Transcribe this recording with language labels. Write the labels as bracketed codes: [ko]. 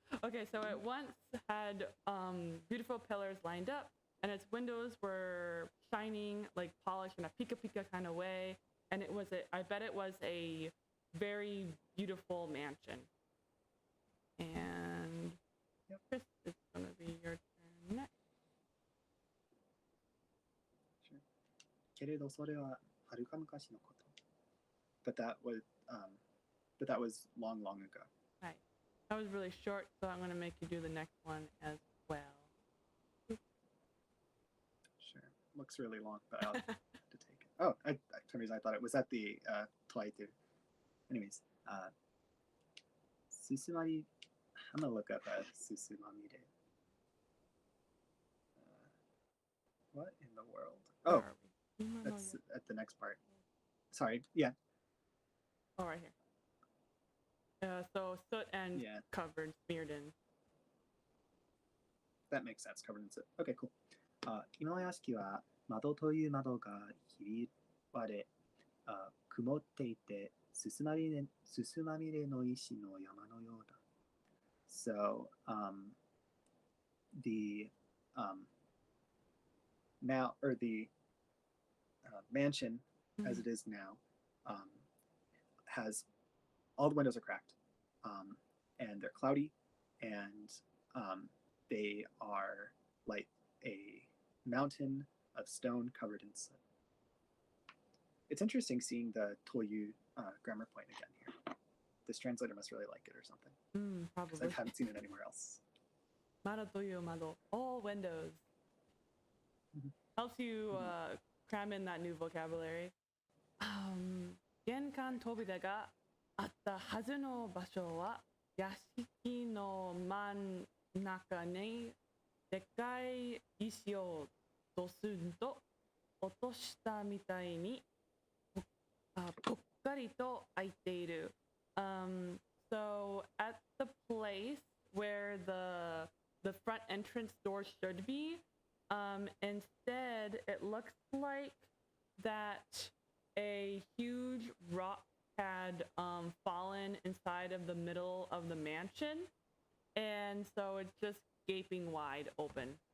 [en] Okay, so it once had beautiful pillars lined up, and its windows were shining, like polished in a Pika Pika kind of way. And I bet it was a very beautiful mansion. And Chris, it's gonna be your turn next. [ja] けれどそれははるか昔のこと。 [en] But that was long ago. Right. That was really short, so I'm gonna make you do the next one as well. Sure. Looks really long, but I'll have to take it. Oh, for some reason I thought it was at the Toaitu. Anyways, Susumari. I'm gonna look up Susumamire. What in the world? Oh, that's at the next part. Sorry. Yeah. Oh, right here. So soot and covered, smeared in. That makes sense. Covered in soot. Okay, cool. [ja] 今の屋敷は窓という窓がひび割れ、曇っていてすすまみれの石の山のようだ。 [en] So the now or the mansion as it is now has all the windows are cracked and they're cloudy and they are like a mountain of stone covered in soot. It's interesting seeing the Toyu grammar point again here. This translator must really like it or something. Probably. I haven't seen it anywhere else. [ja] Mado toyu mado. [en] All windows. Helps you cram in that new vocabulary. [ja] 玄関扉があったはずの場所は屋敷の真ん中にでっかい石をドスンと落としたみたいにぽっかりと開いている。 [en] So at the place where the front entrance door should be, instead it looks like that a huge rock had fallen inside of the middle of the mansion, and so it's just gaping wide open.